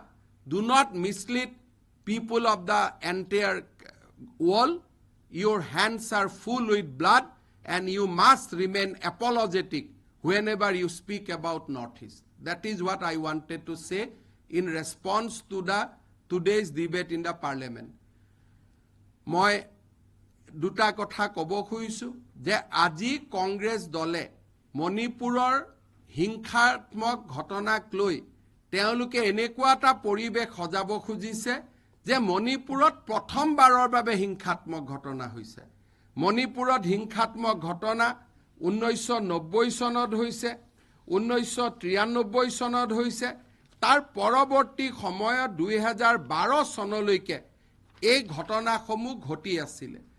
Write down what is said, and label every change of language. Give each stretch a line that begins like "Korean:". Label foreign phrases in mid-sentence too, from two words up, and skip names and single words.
English: Do not mislead people of the entire world. Your hands are full with blood and you must remain apologetic whenever you speak about Northeast. That is what I wanted to say in response to today's debate in the parliament.
Assamese: মই দুটা কথা ক'ব খুজিছো যে আজি Congress দলে মণিপুৰৰ হিংসাত্মক ঘটনাক লৈ তেওঁলোকে এনেকুৱা এটা পৰিবেশ সজাব খুজিছে যে মণিপুৰত প্ৰথমবাৰৰ বাবে হিংসাত্মক ঘটনা হৈছে। মণিপুৰত হিংসাত্মক ঘটনা 1990 চনত হৈছে, 1993 চনত হৈছে, তাৰ পৰৱৰ্তী সময়ত 2012 চনলৈকে এই ঘটনাসমূহ ঘটি আছিল।